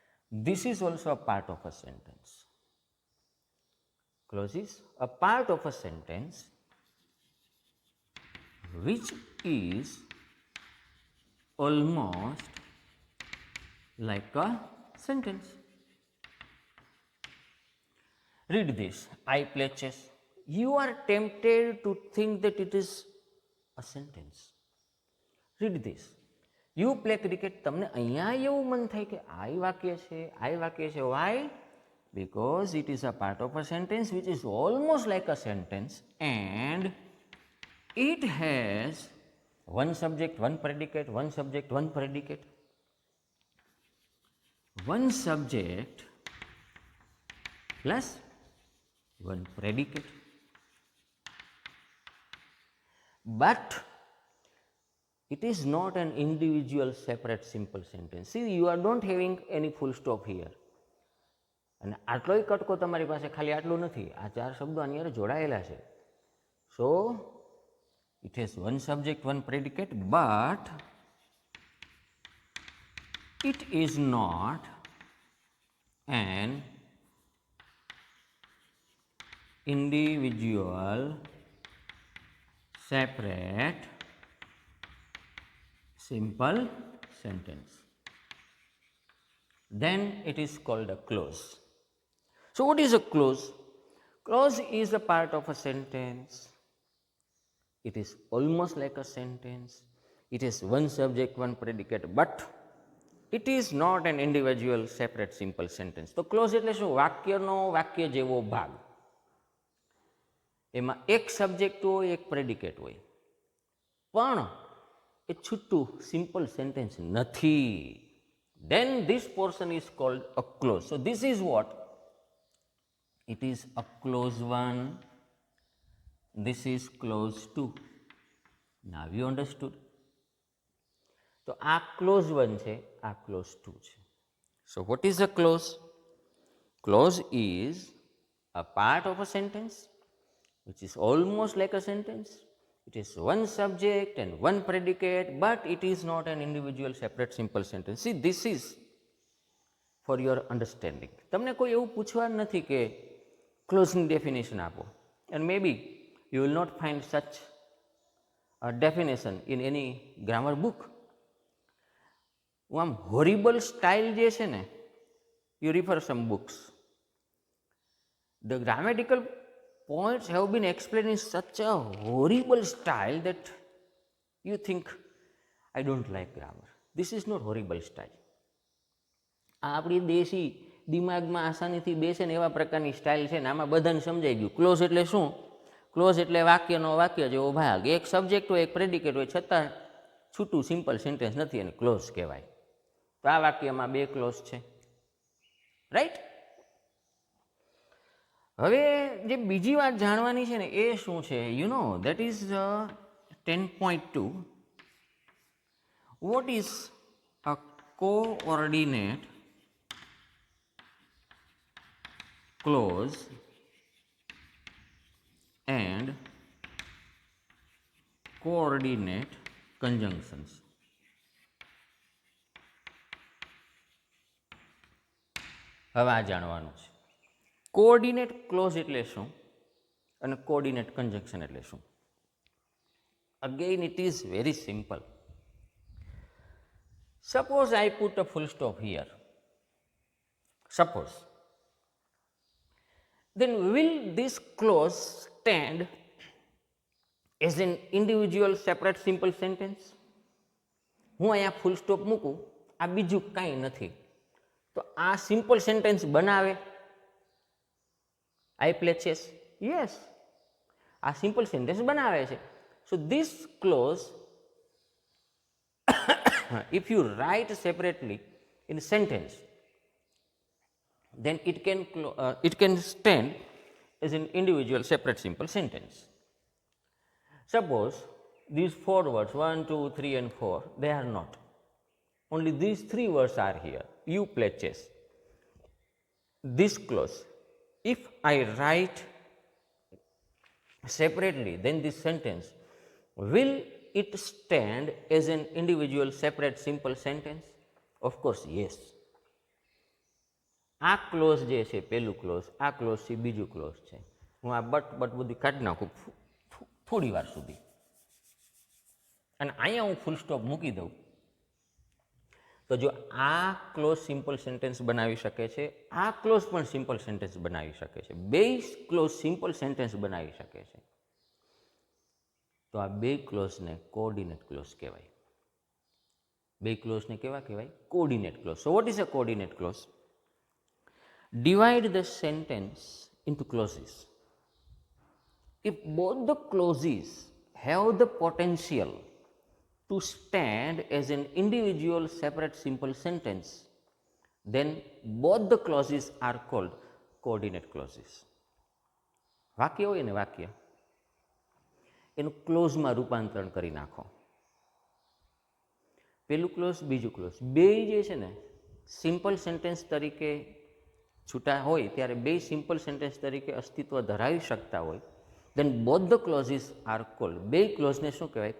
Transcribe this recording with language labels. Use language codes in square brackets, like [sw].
[en] This is also a part of a sentence. Clause is a part of a sentence which is almost like a sentence. Read this. I play chess. You are tempted to think that it is a sentence. Read this. You play cricket. [gu] તમને અહીંયા એવું મન થાય કે આ વાક્ય છે, આ વાક્ય છે. [en] Why? Because it is a part of a sentence which is almost like a sentence and it has one subject, one predicate, one subject, one predicate. One subject plus one predicate. But it is not an individual separate simple sentence. See, you are not having any full stop here. [gu] અને આટલોય કટકો તમારી પાસે ખાલી આટલું નથી, આ ચાર શબ્દો આની અંદર જોડાયેલા છે. [en] So it has one subject, one predicate, but it is not an individual separate simple sentence. Then it is called a clause. So what is a clause? Clause is a part of a sentence. It is almost like a sentence. It is one subject, one predicate, but it is not an individual separate simple sentence. [gu] તો clause એટલે શું? વાક્યનો વાક્ય જેવો ભાગ. એમાં એક subject હોય, એક પ્રેડિકેટ હોય, પણ એ છૂટું સિમ્પલ સેન્ટેન્સ નથી. [en] Then this portion is called a clause. So this is what? It is a clause 1. This is clause 2. Now you understood? [gu] તો આ clause 1 છે, આ clause 2 છે. [en] So what is a clause? Clause is a part of a sentence which is almost like a sentence. It is one subject and one predicate, but it is not an individual separate simple sentence. See, this is for your understanding. [gu] તમને કોઈ એવું પૂછવા નથી કે ક્લોઝની definition આપો, [en] and maybe you will not find such a definition in any grammar book. [gu] આમ [en] horrible style [gu] જે છે ને, [en] you refer some books. The grammatical points have been explained in such a horrible style that you think, I don't like grammar. This is not horrible style. [gu] આ આપણી દેશી દિમાગમાં આસાનીથી બેસે ને એવા પ્રકારની સ્ટાઇલ છે ને, આમાં બધાને સમજાઈ ગયું. ક્લોઝ એટલે શું? ક્લોઝ એટલે વાક્યનો વાક્ય જેવો ભાગ. એક સબ્જેક્ટ હોય, એક પ્રેડિકેટ હોય, છતાં છૂટું સિમ્પલ સેન્ટેન્સ નથી, અને ક્લોઝ કહેવાય. તો આ વાક્યમાં બે ક્લોઝ છે, રાઈટ? હવે જે બીજી વાત જાણવાની છે ને એ શું છે? [en] You know that is 10.2. What is a coordinate clause and coordinate conjunctions? [gu] હવે આ જાણવાનું છે. કોઓર્ડિનેટ ક્લોઝ એટલે શું અને કોઓર્ડિનેટ કન્જંક્શન એટલે શું? [en] Again, it is very simple. Suppose I put a full stop here. Suppose. Then will this clause stand as an individual separate simple sentence? [gu] હું અહીંયા ફૂલ સ્ટોપ મૂકું, આ બીજું કાંઈ નથી, તો આ સિમ્પલ સેન્ટેન્સ બનાવે? [en] I play chess, yes, [gu] આ સિમ્પલ સેન્ટેન્સ બનાવે છે. [en] So this clause if you write separately in sentence, then it can stand as an individual separate simple sentence. Suppose these 4 words 1, 2, 3 and 4, they are not, only these 3 words are here. You play chess. This clause, if I write separately, then this sentence, will it stand as an individual separate simple sentence? Of course yes. [gu] આ close જે છે પહેલું close, આ close છે બીજું close છે. હું આ બટ બધું કાઢી નાખું થોડી વાર સુધી, અને અહીંયા હું ફૂલ સ્ટોપ મૂકી દઉં, તો જો આ ક્લોઝ સિમ્પલ સેન્ટેન્સ બનાવી શકે છે, આ ક્લોઝ પણ સિમ્પલ સેન્ટેન્સ બનાવી શકે છે, બે ક્લોઝ સિમ્પલ સેન્ટેન્સ બનાવી શકે છે, તો આ બે ક્લોઝને કોઓર્ડિનેટ ક્લોઝ કહેવાય. બે ક્લોઝને કેવા કહેવાય? Coordinate close. [en] So what is a coordinate clause? Divide the sentence into clauses. If both the clauses have the potential to stand as an individual separate simple sentence, then both the clauses are called coordinate clauses. [gu] વાક્ય હોય ને વાક્ય, એનું ક્લોઝમાં રૂપાંતરણ કરી નાખો. પેલું close બીજું ક્લોઝ બે જે છે ને સિમ્પલ સેન્ટેન્સ તરીકે છૂટા હોય ત્યારે બે સિમ્પલ સેન્ટેન્સ તરીકે અસ્તિત્વ ધરાવી શકતા હોય, [en] then both the clauses are called, [gu] બે ક્લોઝને શું કહેવાય?